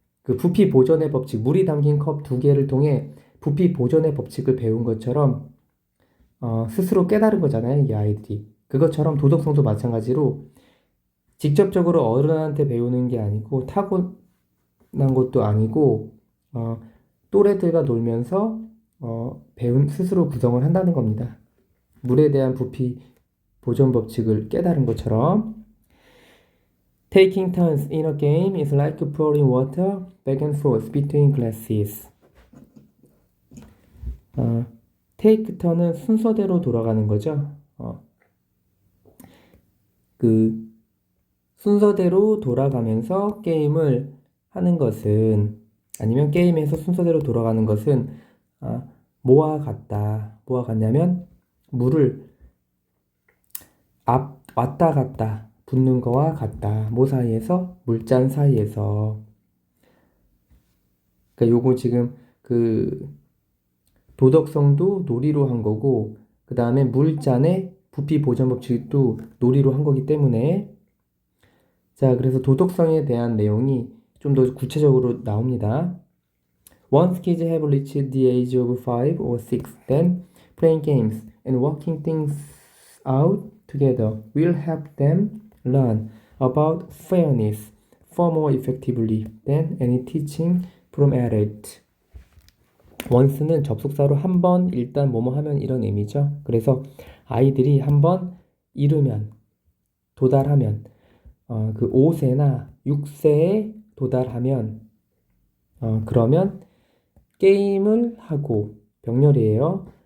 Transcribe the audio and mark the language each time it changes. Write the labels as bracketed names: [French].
[Korean] 그 부피 보존의 법칙, 물이 담긴 컵 2개를 통해 부피 보존의 법칙을 배운 것처럼 스스로 깨달은 거잖아요, 이 아이들이. 그것처럼 도덕성도 마찬가지로 직접적으로 어른한테 배우는 게 아니고 타고난 것도 아니고 또래들과 놀면서 배운 스스로 구성을 한다는 겁니다. 물에 대한 부피 보존 법칙을 깨달은 것처럼 [English] Taking turns in a game is like pouring water back and forth between glasses. take turn [Korean] 은 순서대로 돌아가는 거죠. 그 순서대로 돌아가면서 게임을 하는 것은 아니면 게임에서 순서대로 돌아가는 것은 뭐와 같다. 뭐와 같냐면 물을 왔다 갔다 붓는 거와 같다. 뭐 사이에서? 물잔 사이에서. 그러니까 요거 지금 그 도덕성도 놀이로 한 거고 그 다음에 물잔의 부피 보존 법칙도 놀이로 한 거기 때문에 자, 그래서 도덕성에 대한 내용이 좀 더 구체적으로 나옵니다. [English] Once kids have reached the age of 5 or 6, then playing games and working things out together will help them learn about fairness far more effectively than any teaching from adult. [Korean] once는 접속사로 한 번, 일단 뭐뭐 하면 이런 의미죠. 그래서 아이들이 한 번 이루면, 도달하면 그 5세나 6세에 도달하면 그러면 게임을 하고 병렬이에요.